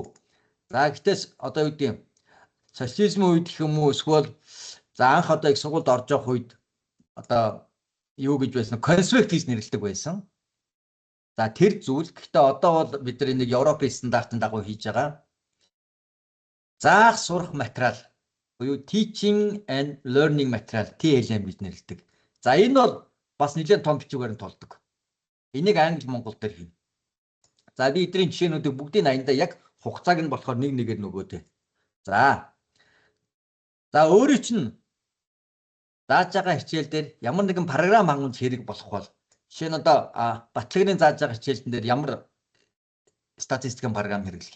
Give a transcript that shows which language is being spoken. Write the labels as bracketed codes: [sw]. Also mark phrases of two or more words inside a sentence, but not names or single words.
[mn] За гэтэл одоо юу гэдэг юм? Социализмын үед гэх юм уу эсвэл за анх одоо их сургуульд орж явах үед одоо юу гэж байсан? Конспект гэж нэрлэдэг байсан. За тэр зүйл гэхдээ одоо бол бид нар нэг Европын стандартын дагуу хийж байгаа. Заах сурах материал буюу [en] teaching and learning material TLM [mn] гэж нэрлэдэг. За энэ бол бас нэлээд том бичгээр нь толдог. Энийг англи монгол дээр хийнэ. За би эдгээр жишээнүүдийг бүгдийг аяндаа яг хугацааг нь болохоор нэг нэгээр нөгөөтэй. За өөрөөр чинь зааж байгаа хичээл дээр ямар нэгэн програм хангамж хэрэг болох бол жишээ нь одоо батлагын зааж байгаа хичээлдэн дээр ямар статистикийн програм хэрэглэх юм.